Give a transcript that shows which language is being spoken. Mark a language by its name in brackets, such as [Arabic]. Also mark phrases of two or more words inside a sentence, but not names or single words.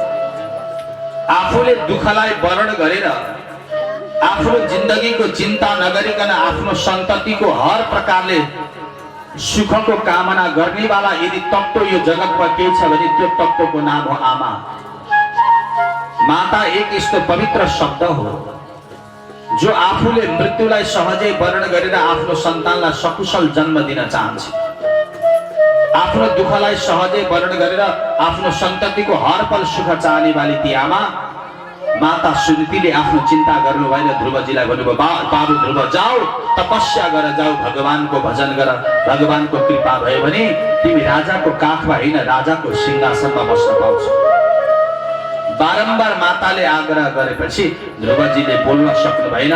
[Nepali] आफूले दुःखलाई वर्ण गरेर आफ्नो जिन्दगीको चिन्ता नगरिकन आफ्नो सन्ततिको हर प्रकारले सुखको कामना गर्नेवाला यदि तत्त्व यो जगतमा के छ भने त्यो तत्त्वको नाम हो आमा। माता एक यस्तो पवित्र शब्द हो जो आफूले मृत्युलाई सहजै वर्ण गरेर आफ्नो सन्तानलाई सकुशल जन्म दिन चाहन्छ। आफ्नो दुःखलाई सहजै वर्ण गरेर आफ्नो सन्ततिको हर पल सुख चाहने वाली ती आमा माता सुनीतिले आफ्नो चिन्ता गर्नु भएन। ध्रुवजीलाई भन्नुभयो, बाबु ध्रुव जाऊ, तपस्या गर, जाऊ भगवानको भजन गर। भगवानको कृपा भयो भने तिमी राजाको काखमा होइन राजाको सिंहासनमा बस्न पाउँछौ। बारम्बार माताले आग्रह गरेपछि ध्रुवजीले बोल्न सक्नु भएन।